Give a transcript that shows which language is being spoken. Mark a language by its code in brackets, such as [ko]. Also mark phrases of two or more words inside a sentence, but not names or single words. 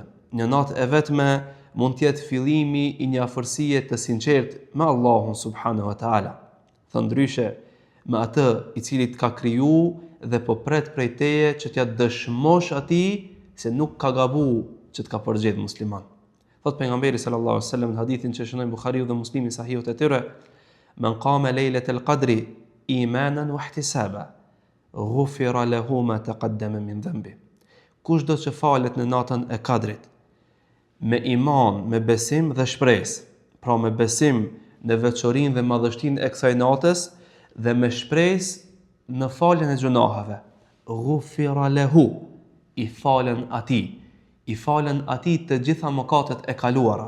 [sq] Një natë e vetme mund të jetë fillimi i një afërsie të sinqertë me Allahun [ar] سبحانه وتعالى. [sq] Thëndryshe me atë i cili të ka kriju dhe po pret prej teje që t'ja dëshmosh atij se nuk ka gabu që të ka përgjithë musliman. Thot pejgamberi [ar] صلى الله عليه وسلم [sq] në hadithin që shënoi Buhariu dhe Muslimi sahihut e tyre: [ar] "من قام ليلة القدر إيمانا واحتسابا غفر له ما تقدم من ذنبه." [sq] Kush do që falet në natën e Kadrit me iman, me besim dhe shpresë, pra me besim në veçorinë dhe madhështinë e kësaj natës dhe me shpresë në faljen e gjunaheve, [ar] غفر له, [sq] i falen atij të gjitha mëkatet e kaluara.